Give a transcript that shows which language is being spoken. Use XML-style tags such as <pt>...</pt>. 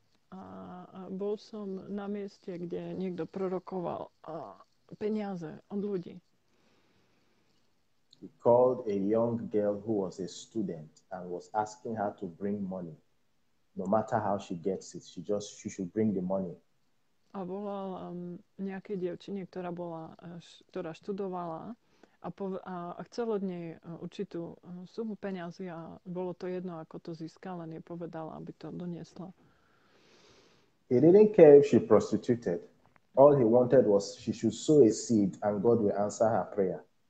<sk>A bol som na mieste, kde niekto prorokoval peniaze od ľudí.</sk> <en>He called a young girl who was a student and was asking her to bring money. No matter how she gets it, she should bring the money.</en> <sk>A volal nejakej dievčine, ktorá študovala a chcel od nej určitú sumu peňazí a bolo to jedno, ako to získala, len jej povedala, aby to doniesla.</sk> <en>He didn't care if she prostituted. All he wanted was she should sow a seed and God will answer her prayer.</en>